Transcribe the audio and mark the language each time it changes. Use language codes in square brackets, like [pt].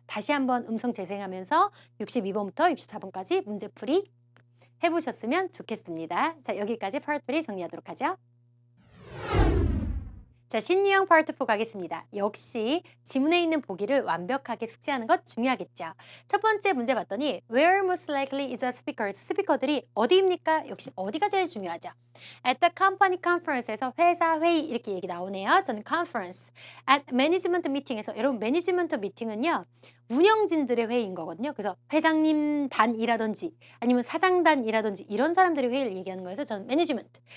[ko] 다시 한번 음성 재생하면서 62번부터 64번까지 문제풀이 해보셨으면 좋겠습니다. 자, 여기까지 파트 3 정리하도록 하죠. 자, 신유형 파트 4 가겠습니다. 역시 지문에 있는 보기를 완벽하게 숙지하는 것 중요하겠죠. [en] 첫 번째 문제 봤더니 Where most likely is a speaker? [ko] 스피커들이 어디입니까? 역시 어디가 제일 중요하죠. [en] At the company conference [ko] 에서 회사 회의 이렇게 얘기 나오네요. 저는 conference. [en] At management meeting [ko] 에서 여러분 매니지먼트 미팅은요. 운영진들의 회의인 거거든요. 그래서 회장님 단이라든지 아니면 사장단이라든지 이런 사람들의 회의를 얘기하는 거여서 저는 매니지먼트.